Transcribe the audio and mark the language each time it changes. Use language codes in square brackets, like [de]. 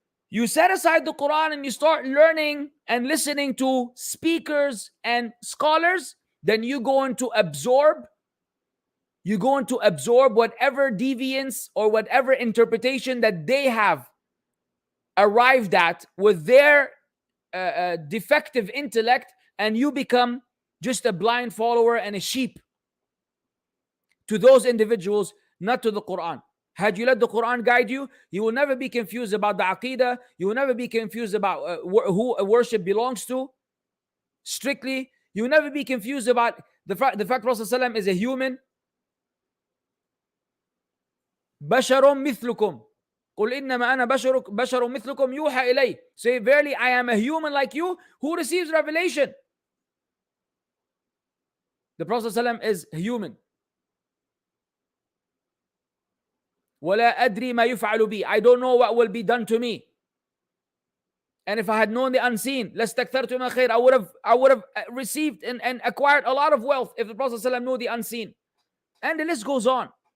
[en] You set aside the Quran and you start learning and listening to speakers and scholars, then you're going to absorb whatever deviance or whatever interpretation that they have arrived at with their defective intellect, and you become just a blind follower and a sheep to those individuals, not to the Quran. Had you let the Quran guide you, you will never be confused about the Aqidah. You will never be confused about who worship belongs to. Strictly, you will never be confused about the fact Prophet ﷺ is a human. [ar] بشر مثلكم قل إنما أنا بشر مثلكم يوحى إلي. [en] Say, verily, I am a human like you who receives revelation. The Prophet ﷺ is human. [ar] ولا أدري ما يفعل بي. [en] I don't know what will be done to me. And if I had known the unseen, [ar] لاستكثرت من الخير, [en] I would have received and acquired a lot of wealth if the Prophet ﷺ knew the unseen. And the list goes on.